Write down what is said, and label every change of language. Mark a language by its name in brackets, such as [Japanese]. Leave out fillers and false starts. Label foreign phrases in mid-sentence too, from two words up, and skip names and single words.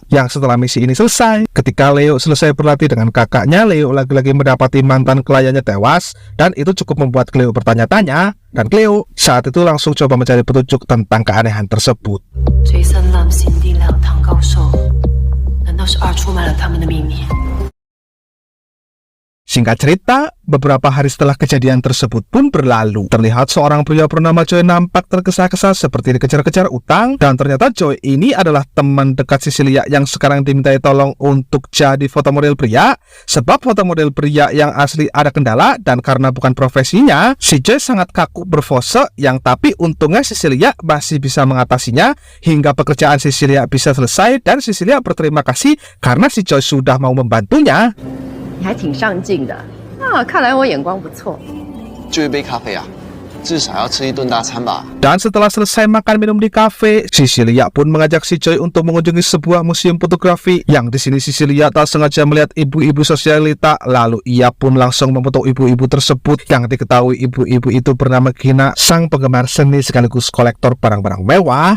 [Indonesian] Yang setelah misi ini selesai, ketika Leo selesai berlatih dengan kakaknya, Leo lagi-lagi mendapati mantan kliennya tewas, dan itu cukup membuat Leo bertanya-tanya, dan Cleo saat itu langsung coba mencari petunjuk tentang keanehan tersebut. [Chinese] 是二出卖了他们的秘密。 [Indonesian] Singkat cerita, beberapa hari setelah kejadian tersebut pun berlalu. Terlihat seorang pria bernama Joy nampak tergesa-gesa seperti dikejar-kejar utang. Dan ternyata Joy ini adalah teman dekat Cecilia yang sekarang dimintai tolong untuk jadi foto model pria. Sebab foto model pria yang asli ada kendala, dan karena bukan profesinya, si Joy sangat kaku berpose, yang tapi untungnya Cecilia masih bisa mengatasinya hingga pekerjaan Cecilia bisa selesai. Dan Cecilia berterima kasih karena si Joy sudah mau membantunya. [Chinese] 你还挺上进的啊，看来我眼光不错。就一杯咖啡啊，至少要吃一顿大餐吧。 [Indonesian] Dan setelah selesai makan minum di kafe, Cecilia pun mengajak si Joy untuk mengunjungi sebuah museum fotografi. Yang di sini Cecilia tak sengaja melihat ibu-ibu sosialita, lalu ia pun langsung memfoto ibu-ibu tersebut. Yang diketahui ibu-ibu itu bernama Gina, sang penggemar seni sekaligus kolektor barang-barang mewah.